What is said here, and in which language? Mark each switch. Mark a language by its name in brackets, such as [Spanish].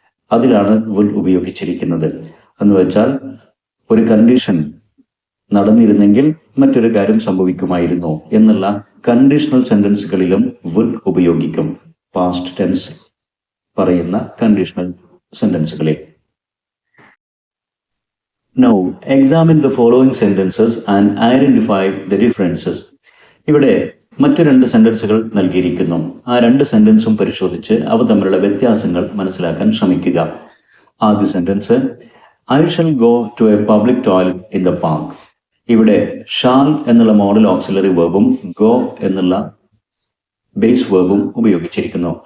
[Malayalam] അതിലാണ് വുഡ് ഉപയോഗിച്ചിരിക്കുന്നത്. എന്ന് വെച്ചാൽ ഒരു കണ്ടീഷൻ നടന്നിരുന്നെങ്കിൽ മറ്റൊരു കാര്യം സംഭവിക്കുമായിരുന്നു എന്നുള്ള കണ്ടീഷണൽ സെന്റൻസുകളിലും വുഡ് ഉപയോഗിക്കും. പാസ്റ്റ് ടെൻസ് പറയുന്ന conditional സെന്റൻസുകളിൽ. [English] Now, examine the following sentences and identify the differences. [Malayalam] ഇവിടെ മറ്റു 2 സെന്റൻസുകൾ നൽകിയിരിക്കുന്നു. ആ 2 സെന്റൻസും പരിശോധിച്ച് അവ തമ്മിലുള്ള വ്യത്യാസങ്ങൾ മനസ്സിലാക്കാൻ ശ്രമിക്കുക. [English] ആദ്യ sentence, I shall go to a public toilet in the park. [Malayalam] ഇവിടെ ഷാൽ എന്നുള്ള മോഡൽ ഓക്സിലറി വേർബും ഗോ എന്നുള്ള ബേസ് വേർബും ഉപയോഗിച്ചിരിക്കുന്നു.